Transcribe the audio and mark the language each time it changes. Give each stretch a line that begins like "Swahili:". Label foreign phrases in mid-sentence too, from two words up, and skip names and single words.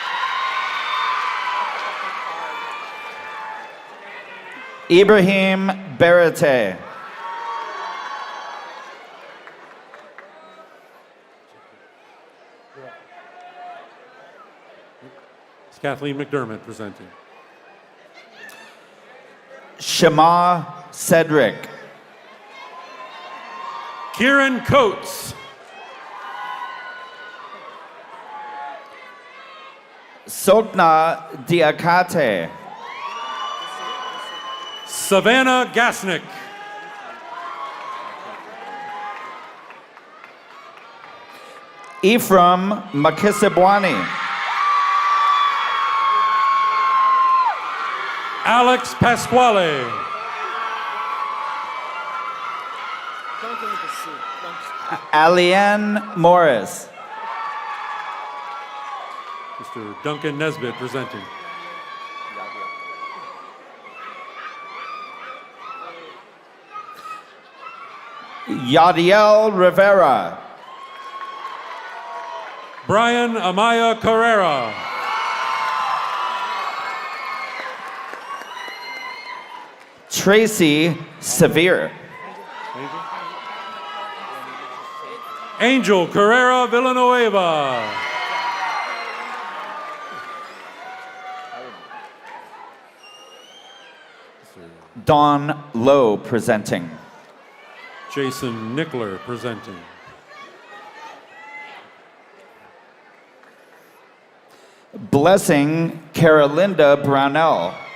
English: Ibrahim Berete. It's Kathleen McDermott presenting. Shema Cedric. Kieran Coates. Sokna Diakate. Savannah Gasnick. Ephraim Makisibwani. Alex Pasquale. Aliane Morris. Mr. Duncan Nesbitt presenting. Yadiel Rivera. Brian Amaya Carrera. Tracy Severe. Angel Carrera Villanueva. Dawn Lowe presenting. Jason Nickler presenting. Blessing Carolinda Brownell.